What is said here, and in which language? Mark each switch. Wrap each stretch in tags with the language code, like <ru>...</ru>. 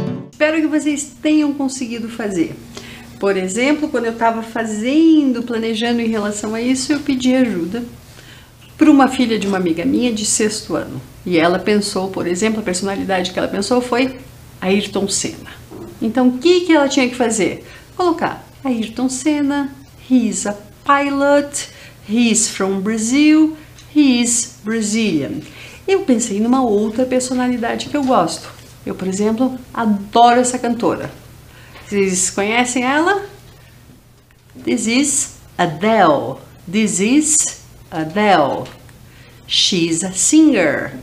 <pt>Espero que vocês tenham conseguido fazer. Por exemplo, quando eu estava planejando em relação a isso, eu pedi ajuda para uma filha de uma amiga minha de 6º ano. E ela pensou, por exemplo, a personalidade que ela pensou foi Ayrton Senna. Então, o que ela tinha que fazer? Colocar</pt> <en>Ayrton Senna, he is a pilot, he is from Brazil, he is Brazilian.</en> <pt>Eu pensei numa outra personalidade que eu gosto. Eu, por exemplo, adoro essa cantora. Vocês conhecem ela?</pt> <en>This is Adele. This is Adele. She's a singer.</en>